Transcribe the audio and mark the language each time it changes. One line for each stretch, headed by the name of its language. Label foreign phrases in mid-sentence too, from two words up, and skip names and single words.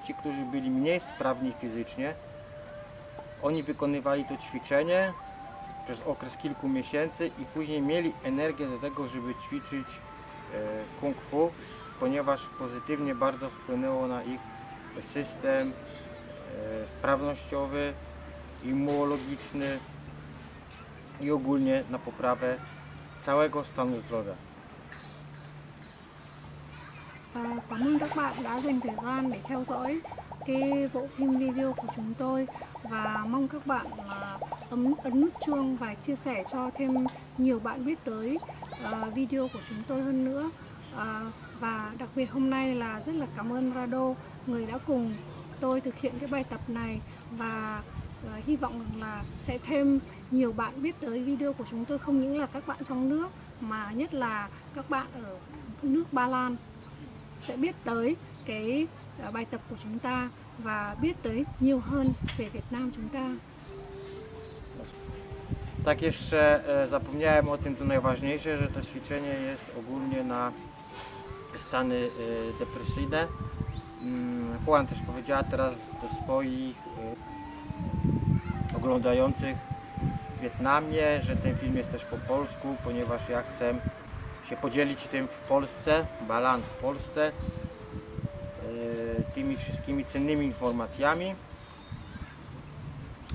Polish: Ci, którzy byli mniej sprawni fizycznie, oni wykonywali to ćwiczenie przez okres kilku miesięcy i później mieli energię do tego, żeby ćwiczyć kung fu, ponieważ pozytywnie bardzo wpłynęło na ich system sprawnościowy, immunologiczny i ogólnie na poprawę całego stanu zdrowia.
Vietnamese: Cảm ơn các bạn đã dành thời gian để theo dõi cái bộ phim video của chúng tôi, và mong các bạn ấn nút chuông và chia sẻ cho thêm nhiều bạn biết tới video của chúng tôi hơn nữa. Và đặc biệt hôm nay là rất là cảm ơn Rado, người đã cùng tôi thực hiện cái bài tập này, và hy vọng là sẽ thêm nhiều bạn biết tới video của chúng tôi, không những là các bạn trong nước mà nhất là các bạn ở nước Ba Lan sẽ biết tới cái bài tập của chúng ta và biết tới nhiều hơn về Việt Nam chúng ta.
Polish: Tak, jeszcze zapomniałem o tym, co najważniejsze, że to ćwiczenie jest ogólnie na stany depresyjne. Juan też powiedziała teraz do swoich oglądających w Wietnamie, że ten film jest też po polsku, ponieważ ja chcę się podzielić tym w Polsce, Balan w Polsce, tymi wszystkimi cennymi informacjami.